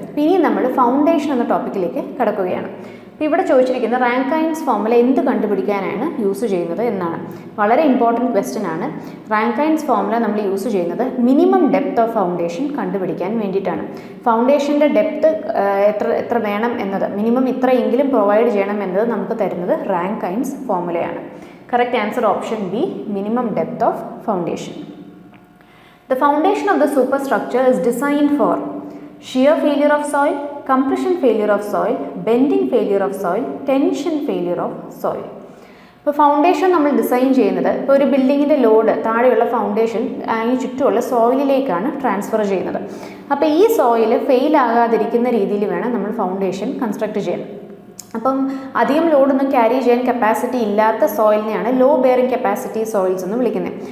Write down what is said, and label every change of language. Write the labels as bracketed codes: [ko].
[ml] അപ്പോൾ ഇനി നമ്മൾ ഫൗണ്ടേഷൻ എന്ന ടോപ്പിക്കിലേക്ക് കടക്കുകയാണ്. അപ്പോൾ ഇവിടെ ചോദിച്ചിരിക്കുന്ന റാങ്കൈൻസ് ഫോർമുല എന്ത് കണ്ടുപിടിക്കാനാണ് യൂസ് ചെയ്യുന്നത് എന്നാണ്. വളരെ ഇമ്പോർട്ടൻറ്റ് ക്വസ്റ്റ്യൻ ആണ്. റാങ്കൈൻസ് ഫോർമുല നമ്മൾ യൂസ് ചെയ്യുന്നത് മിനിമം ഡെപ്ത് ഓഫ് ഫൗണ്ടേഷൻ കണ്ടുപിടിക്കാൻ വേണ്ടിയിട്ടാണ്. ഫൗണ്ടേഷൻ്റെ ഡെപ്ത് എത്ര വേണം എന്നത്, മിനിമം ഇത്രയെങ്കിലും പ്രൊവൈഡ് ചെയ്യണം എന്നത് നമുക്ക് തരുന്നത് Rankine's ഫോർമുലയാണ്. [en] Correct answer option B, minimum depth of foundation. The foundation of the superstructure is designed for shear failure of soil, compression failure of soil, bending failure of soil, tension failure of soil. [ml] ഇപ്പോൾ foundation നമ്മൾ design ചെയ്യുന്നത് ഇപ്പോൾ ഒരു ബിൽഡിങ്ങിൻ്റെ load താഴെയുള്ള foundation അതിന് ചുറ്റുമുള്ള സോയിലിലേക്കാണ് transfer ചെയ്യുന്നത്. അപ്പോൾ ഈ സോയിൽ ഫെയിൽ ആകാതിരിക്കുന്ന രീതിയിൽ വേണം നമ്മൾ ഫൗണ്ടേഷൻ കൺസ്ട്രക്ട് ചെയ്യാൻ. അപ്പം അധികം ലോഡൊന്നും ക്യാരി ചെയ്യാൻ കപ്പാസിറ്റി ഇല്ലാത്ത സോയിലിനെയാണ് ലോ ബെയറിംഗ് കപ്പാസിറ്റി സോയിൽസ് എന്ന് വിളിക്കുന്നത്.